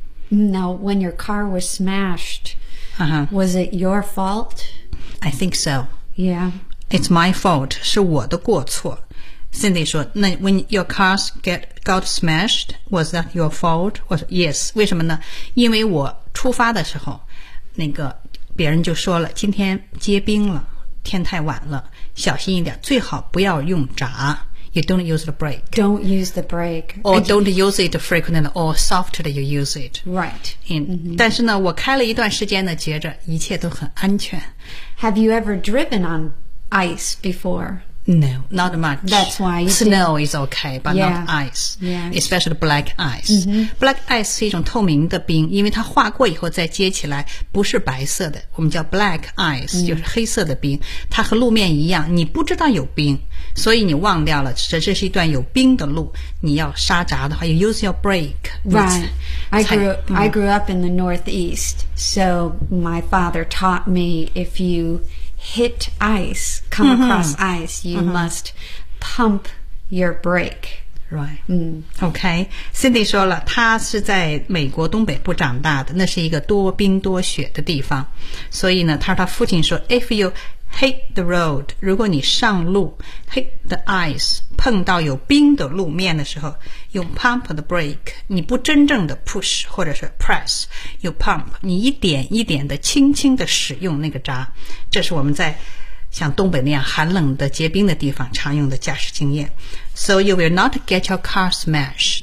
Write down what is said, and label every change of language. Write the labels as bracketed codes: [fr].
[en] Now, when your car was smashed, was it your fault? I think so. Yeah. It's my fault. [zh] 是我的过错。 [en] Cindy [zh] 说，那 [en] when your cars got smashed, was that your fault? [zh] 我说 [en] yes. [zh] 为什么呢？因为我出发的时候，那个别人就说了，今天结冰了，天太晚了，小心一点，最好不要用闸。 [en] You don't use the brake. Don't use the brake. Or don't use it frequently or softer than you use it. Right. And,、mm-hmm. [zh] 但是呢我开了一段时间呢觉着一切都很安全。 [en] Have you ever driven on ice before? No, not much. That's why you Snow、did. Is okay, but、 yeah. not ice. Yeah. Especially black ice.、 Mm-hmm. [zh] Black ice 是一种透明的冰，因为它化过以后再接起来不是白色的，我们叫 black ice,、mm. 就是黑色的冰。它和路面一样，你不知道有冰。所以你忘掉了，这是一段有冰的路。你要刹闸的话 ， [en] you use your brake. Right. I grew up in the Northeast, so my father taught me if you hit ice, come across、mm-hmm. ice, you、mm-hmm. must pump your brake. Right. 嗯，OK. [zh] Cindy 说了，他是在美国东北部长大的，那是一个多冰多雪的地方。所以呢，他父亲说 ， [en] if you hit the road, [zh] 如果你上路 [en] hit the ice, [zh] 碰到有冰的路面的时候用 [en] pump the brake, [zh] 你不真正的 push 或者是 press, [en] you pump, [zh] 你一点一点的轻轻的使用那个闸。这是我们在像东北那样寒冷的结冰的地方常用的驾驶经验。 [en] So you will not get your car smashed.